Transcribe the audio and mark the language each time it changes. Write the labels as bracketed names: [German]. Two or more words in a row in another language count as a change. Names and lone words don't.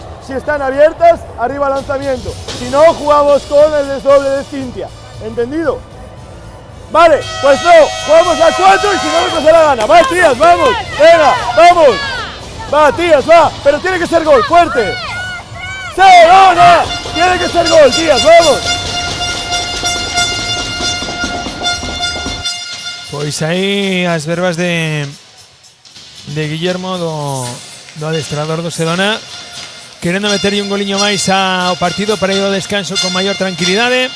[Spanish] Si están abiertas, arriba lanzamiento. Si no, jugamos con el desdoble de Cintia. ¿Entendido? Vale, pues no, jugamos a 4 y si no nos da la gana. Va, tías, vamos, venga, vamos. Va, tías, va, pero tiene que ser gol, fuerte. ¡Sedona! Tiene que ser gol, tías, vamos. [Galician] Pois aí as verbas de Guillermo do adestrador do Sedona, querendo meterlle un goliño máis ao partido para ir ao descanso con maior tranquilidade.